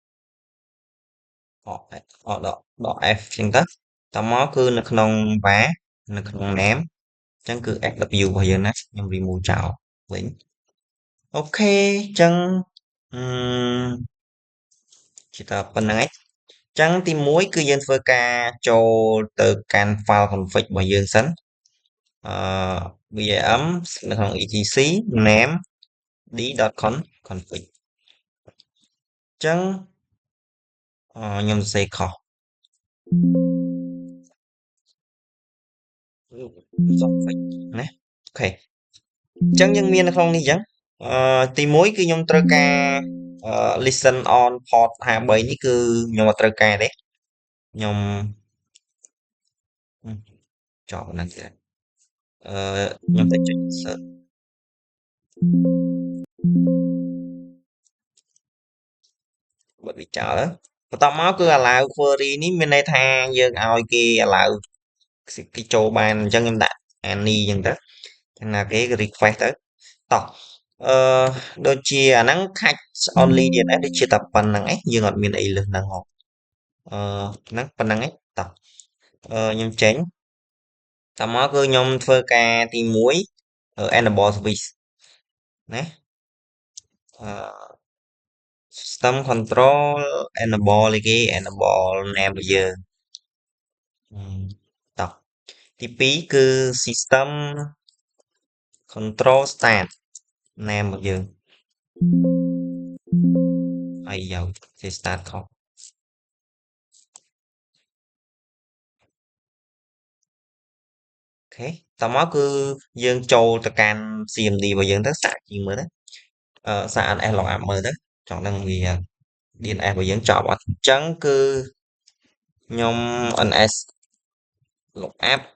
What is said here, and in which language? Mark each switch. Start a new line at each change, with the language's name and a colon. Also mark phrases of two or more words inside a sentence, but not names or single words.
Khmer: ដក F អញ្ចឹងទៅតមកគឺនៅក្នុង var នៅក្នុង name អញ្ចឹងគឺ SW របស់យើងណាខ្ញុំ remove ចោលវិញអូខេអញ្ចឹងអឺជាតប៉ុណ្្នឹងឯងអញ្ចឹងទី1គឺយើងធ្វើការចូលទៅកាន់
English: file config
Khmer: របស់យើងសិនអឺ vam នៅក្នុង etc name d.config អញ្ចឹងខ្ញុំសរសេរខុសconfig ណាអូខេអញ្ចឹងយើងមាននៅក្នុងនេះអញ្ចឹងទី1គឺខ្ញុំត្រូវការ
English: listen on port 53
Khmer: នេះគឺខ្ញុំអត់ត្រូវការទេខ្ញុំ ចប់ហ្នឹងទៀតខ្ញុំតែចុច insert បិទវាចោលបន្ទាប់មកគឺ
English: allow query
Khmer: នេះមានន័យថាយើង ឲ្យគេ allow គេចូលបានអញ្ចឹងខ្ញុំដាក់ any អញ្ចឹងទៅចឹងណាគេ request ទៅតោះអឺដូចជាអាហ្នឹង
English: catch only DNS
Khmer: ដូចជាតែប៉ុណ្្នឹងឯងយើងអត់មានអីលើសហ្នឹងហ៎ហ្នឹងប៉ុណ្្នឹងឯងតោះខ្ញុំចេញតមកគឺខ្ញុំធ្វើការទី1
English: enable service
Khmer: ណាអឺ
English: system control enable
Khmer: អីគេ
English: enable name
Khmer: របស់យើង តោះទី2គឺ
English: system control start name
Khmer: របស់យើងហើយយកគេ start ខុស អូខេតមកគឺយើងចូលទៅកាន់ CMD របស់យើងទៅសាកជីមើលទៅសាក
English: NS log up
Khmer: មើលទៅចង់ដឹងវា DNS របស់យើងចប់អត់អញ្ចឹងគឺខ្ញុំ
English: NS log up